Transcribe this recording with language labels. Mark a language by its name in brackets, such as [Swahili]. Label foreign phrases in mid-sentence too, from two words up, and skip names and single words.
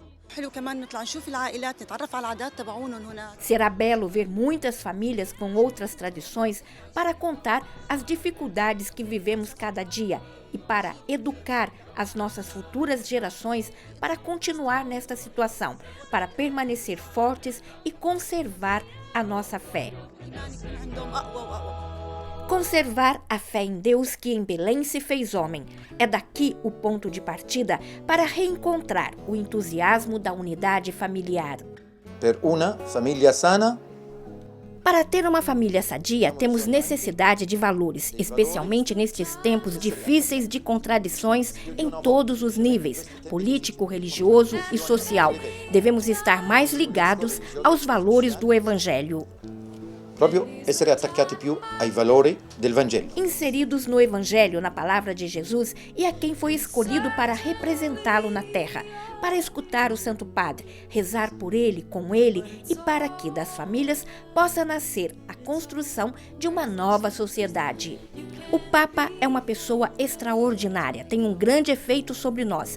[Portuguese] Será belo ver muitas famílias com outras tradições para contar as dificuldades que vivemos cada dia e para educar as nossas futuras gerações para continuar nesta situação, para permanecer fortes e conservar a nossa fé. Conservar a fé em Deus que em Belém se fez homem. É daqui o ponto de partida para reencontrar o entusiasmo da unidade familiar. [Italian] Per una famiglia sana. [Portuguese] Para ter uma família sadia, temos necessidade de valores, especialmente nestes tempos difíceis de contradições em todos os níveis, político, religioso e social. Devemos estar mais ligados aos valores do Evangelho. [Italian] Proprio essere attaccati più ai valori del Vangelo. [Portuguese] Inseridos no Evangelho, na palavra de Jesus e a quem foi escolhido para representá-lo na terra, para escutar o Santo Padre, rezar por ele, com ele e para que das famílias possa nascer a construção de uma nova sociedade. O Papa é uma pessoa extraordinária, tem um grande efeito sobre nós.